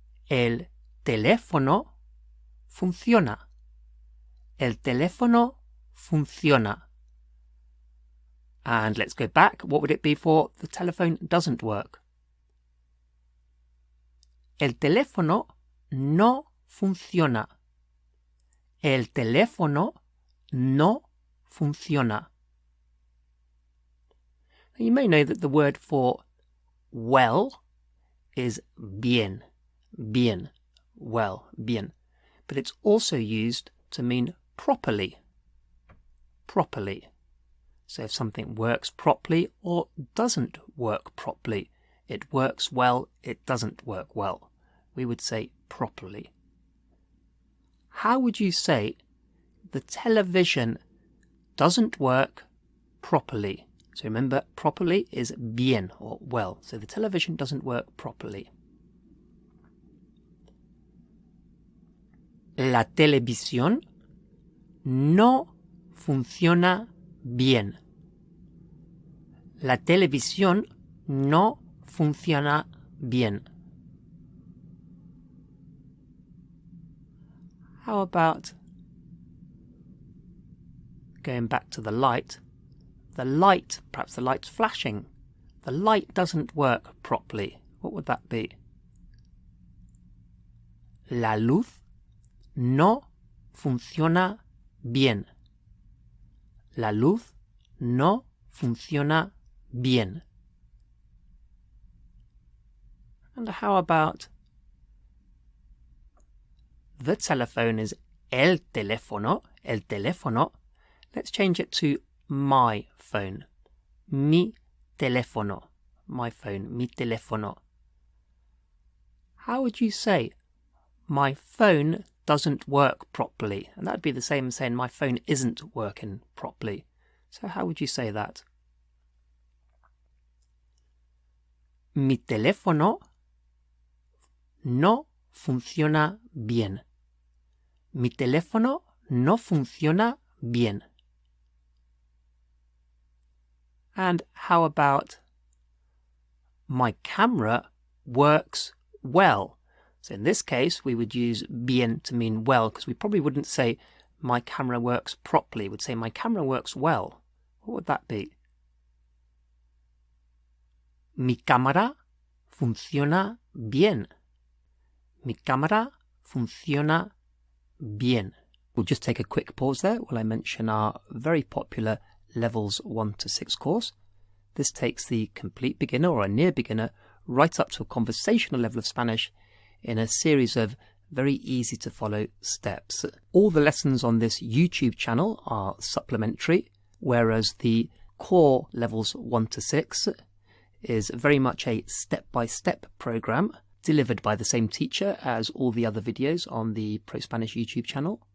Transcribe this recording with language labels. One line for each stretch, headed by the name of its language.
Spanish: El teléfono funciona. El teléfono funciona.
English: And let's go back. What would it be for the telephone doesn't work?
Spanish: El teléfono no funciona. El teléfono no funciona.
English: Now you may know that the word for well is bien. Bien. Well. Bien. But it's also used to mean properly. Properly. So if something works properly or doesn't work properly, it works well, it doesn't work well, we would say properly. How would you say the television doesn't work properly? So remember, properly is bien or well. So the television doesn't work properly.
Spanish: La televisión no funciona bien. La televisión no funciona bien.
English: How about going back to the light? The light, perhaps the light's flashing. The light doesn't work properly. What would that be?
Spanish: La luz no funciona bien. La luz no funciona bien.
English: And how about the telephone is
Spanish: el teléfono, el teléfono.
English: Let's change it to my phone.
Spanish: Mi teléfono.
English: My phone,
Spanish: mi teléfono.
English: How would you say my phone doesn't work properly? And that'd be the same as saying my phone isn't working properly. So how would you say that?
Spanish: Mi teléfono no funciona bien. Mi teléfono no funciona bien.
English: And how about my camera works well? So in this case, we would use bien to mean well, because we probably wouldn't say my camera works properly. We'd say my camera works well. What would that be?
Spanish: Mi cámara funciona bien. Mi cámara funciona bien.
English: We'll just take a quick pause there while I mention our very popular Levels 1 to 6 course. This takes the complete beginner or a near beginner right up to a conversational level of Spanish in a series of very easy to follow steps. All the lessons on this YouTube channel are supplementary, whereas the core Levels 1 to 6 is very much a step-by-step program delivered by the same teacher as all the other videos on the ProSpanish YouTube channel.